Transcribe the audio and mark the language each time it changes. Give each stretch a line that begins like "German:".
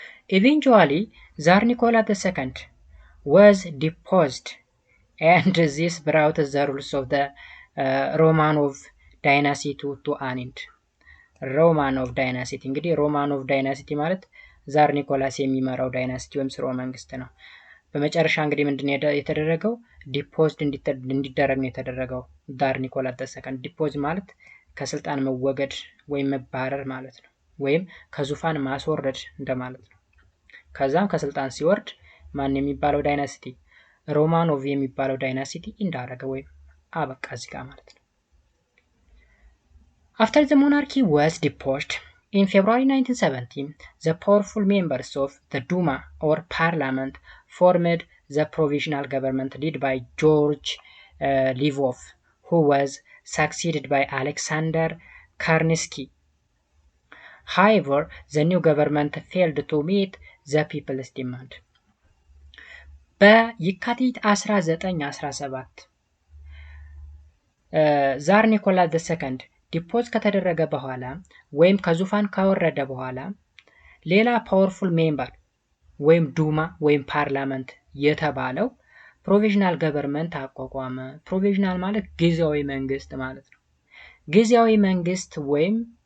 English: eventually Tsar Nicholas II was deposed and this brought the rules of the
Amharic: Romanov dynasty to an end። Romanov dynasty እንግዲህ Romanov dynasty ማለት ዛር ኒኮላስ የሚመራው ዳይናስቲ ወይም ስርወ መንግስት ነው። በመጨረሻ እንግዲህ ምንድነው የተደረገው? ዲፖዝድ እንዲደረግ ነው የተደረገው ዛር ኒኮላስ II። ዲፖዝ ማለት ከስልጣን መወገድ ወይም መባረር ማለት ነው፣ ወይም ከዙፋን ማስወረድ እንደማለት ነው። ከዛም ከስልጣን ሲወርድ ማን የሚባለው ዳይናስቲ? ሮማኖቭ የሚባለው ዳይናስቲ እንዳረገ ወይም አበቃ እዚህ ጋር ማለት ነው።
English: After the monarchy was deposed in February 1917, the powerful members of the Duma or parliament formed the provisional government led by George Lvov, who was succeeded by Alexander Karnitsky. However, the new government failed to meet the people's demand.
Amharic: በየካቲት 1917 ዛር ኒኮላስ II ዲፖዝ ከተደረገ በኋላ ወይም ከዙፋን ካወረደ በኋላ ሌላ ፓወርፉል ሜምበር ወይም ዱማ ወይም ፓርላመንት የተባለው ፕሮቪዥናል ገቨርንመንት አቋቋመ። ፕሮቪዥናል ማለት ጊዜያዊ መንግስት ማለት ነው። ጊዜያዊ መንግስት ወይም